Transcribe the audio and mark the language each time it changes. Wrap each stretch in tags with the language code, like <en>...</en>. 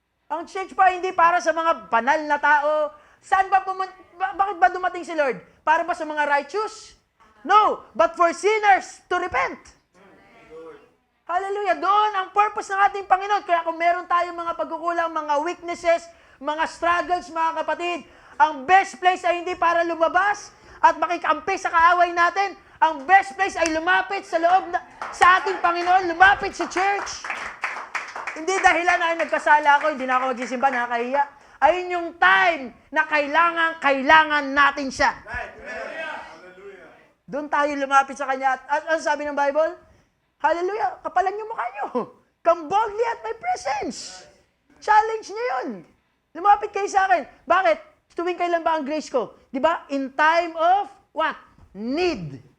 <tl>Ang church pa hindi para sa mga banal na tao. Saan ba bakit ba dumating si Lord? Para ba sa mga righteous?</tl> <en>No, but for sinners to repent. Hallelujah.</en> <tl>Doon ang purpose ng ating Panginoon. Kaya kung meron tayong mga pagkukulang, mga weaknesses, mga struggles, mga kapatid, ang best place ay hindi para lumabas at makikampi sa kaaway natin. Ang best place ay lumapit sa loob sa ating Panginoon, lumapit sa church. Hindi dahilan ay nagkasala ako, hindi na ako magsisimba, nakakahiya. Ayun yung time na kailangan natin siya. Doon tayo lumapit sa Kanya. At ano sabi ng Bible? Hallelujah, kapalan yung mukha nyo.</tl> <en>Come boldly at my presence.</en> <tl>Challenge niyo yun. Lumapit kayo sa akin. Bakit? Tuwing kailan ba ang grace ko? Di ba?</tl> <en>In time of what? Need.</en>